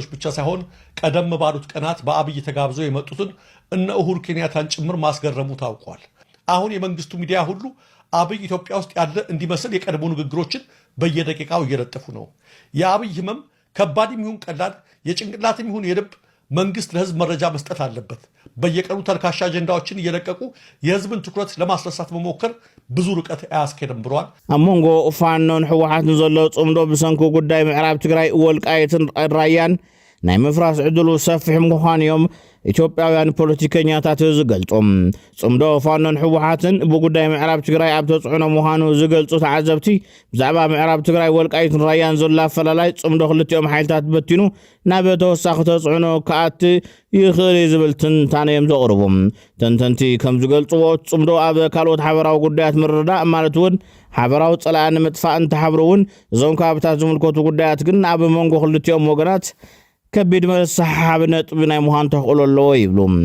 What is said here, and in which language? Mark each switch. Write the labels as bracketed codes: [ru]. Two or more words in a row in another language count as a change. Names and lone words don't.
[am] ብቻ ሳይሆን ቀደም ባሉት ቀናት በአብይ ተጋብዘው የመጡትን እነ ኡሁሩ ኬንያታን ጭምር ማስገረሙ ታውቋል። አሁን የመንግስቱ ሚዲያ ሁሉ አብይ ኢትዮጵያ ውስጥ ያለ እንዲመስል የቀድሞ ንግግሮችን በየደቂቃው እየለጠፉ ነው። የአብይ ህመም ከባድም ይሁን ቀላል፣ የጭንቅላትም ይሁን የልብ መንግስት ለህዝብ መረጃ መስጠት አለበት። በየቀኑ ተልካሻ አጀንዳዎችን እየለቀቁ የህዝብን ትኩረት ለማስነሳት መሞከር ብዙ ርቀት አያስኬድም ብሏል። [ti] ኣብ መንጎ ፋኖን ሕወሓትን ዘሎ ጽምዶ ብሰንኩ ጉዳይ ምዕራብ ትግራይ ወልቃይትን ራያን ናይ ምፍራስ ዕድሉ ሰፊሕ ምዃኑ እዮም ኢትዮጵያውያን ፖለቲከኛታት ዝገልጹም። ጽምዶ ፋኖን ሕወሓትን ብጉዳይ ምዕራብ ትግራይ ኣብ ተጽዕኖ ምዃኑ ዝገልጹ ተዓዘብቲ ብዛዕባ ምዕራብ ትግራይ ወልቃይትን ራያን ዘሎ ኣፈላላይ ጽምዶ ክልቲኦም ሓይልታት በቲኑ ናብ ተወሳኺ ተጽዕኖ ከኣቲ ይኽእል ዝብል ትንታነ እዮም ዘቕርቡ። ተንተንቲ ከም ዝገልጽዎ ጽምዶ ኣብ ካልኦት ሓበራዊ ጉዳያት ምርዳእ ማለት እውን ሓበራዊ ጸላእ ንምጥፋእ እንተሓብሩ እውን እዞም ከባቢታት ዝምልከቱ ጉዳያት ግን ኣብ መንጎ ክልቲኦም ወገናት ከቢድ መሰሓብ ነጥቢ ናይ ምዃን ተኽእሎ ኣለዎ ይብሉ።